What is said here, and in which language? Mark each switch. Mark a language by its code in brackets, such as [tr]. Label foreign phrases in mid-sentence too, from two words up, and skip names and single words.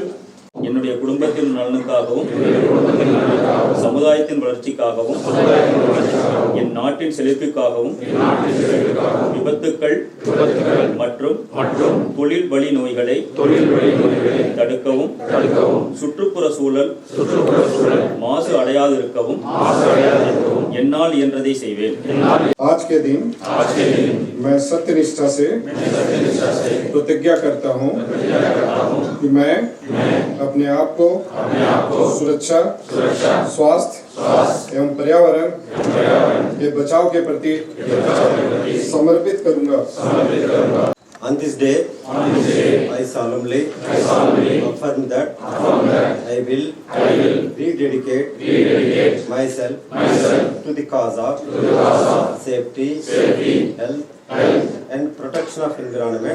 [ta] என்னுடைய குடும்பத்தின் நலனுக்காகவும் சமுதாயத்தின் வளர்ச்சிக்காகவும் என் நாட்டின் செழிப்புக்காகவும் விபத்துக்கள் மற்றும் தொழில் வழி நோய்களை தடுக்கவும் சுற்றுப்புற சூழல் மாசு அடையாதிருக்கவும் என்னால் இயன்றதை செய்வேன். [hi] आज के दिन मैं सत्यनिष्ठा से प्रतिज्ञा करता हूँ कि मैं अपने आप को सुरक्षा, स्वास्थ्य एवं पर्यावरण के बचाव के प्रति समर्पित करूँगा. [en] On this day, I solemnly affirm that I will rededicate myself to the cause of safety, health, and protection of environment.